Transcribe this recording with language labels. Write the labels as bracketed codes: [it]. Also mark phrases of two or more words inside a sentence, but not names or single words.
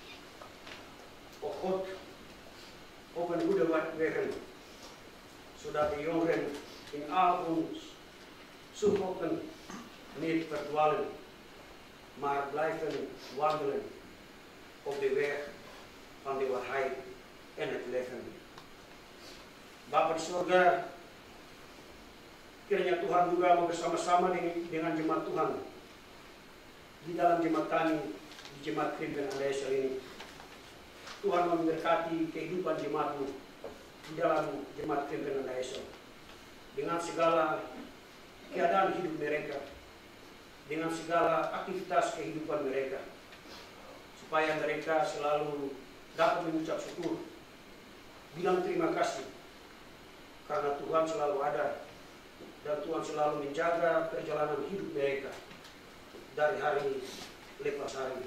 [nl] O God, open goede wegen, zodat de jongeren in al hun zoektochten niet verdwalen, maar blijven wandelen op de weg van de waarheid en het leven. [id] Bapa di surga, kiranya Tuhan juga mau bersama-sama dengan jemaat Tuhan di dalam jemaat kami, di jemaat Kristen Andesa ini. Tuhan memberkati kehidupan jemaat-Mu di dalam jemaat Kristen Andesa dengan segala keadaan hidup mereka, dengan segala aktivitas kehidupan mereka, supaya mereka selalu dapat mengucap syukur, bilang terima kasih, karena Tuhan selalu ada dan Tuhan selalu menjaga perjalanan hidup mereka dari hari lepas hari.